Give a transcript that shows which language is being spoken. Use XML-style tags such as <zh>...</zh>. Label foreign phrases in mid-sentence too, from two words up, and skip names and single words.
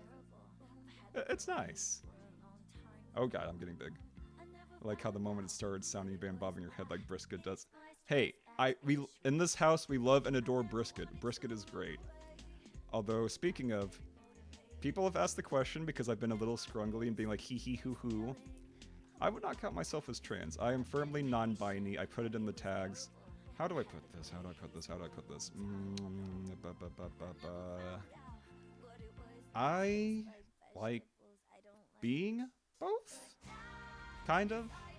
<en>It's nice. Oh god, I'm getting big. I like how the moment it started sounding you bobbing your head like brisket does. Hey, in this house, we love and adore brisket. Brisket is great. Although, speaking of, people have asked the question because I've been a little scrungly and being like hee hee hoo hoo. I would not count myself as trans. I am firmly non-binary. I put it in the tags. How do I put this? How do I put this? How do I put this? I like being both? Kind of?</en>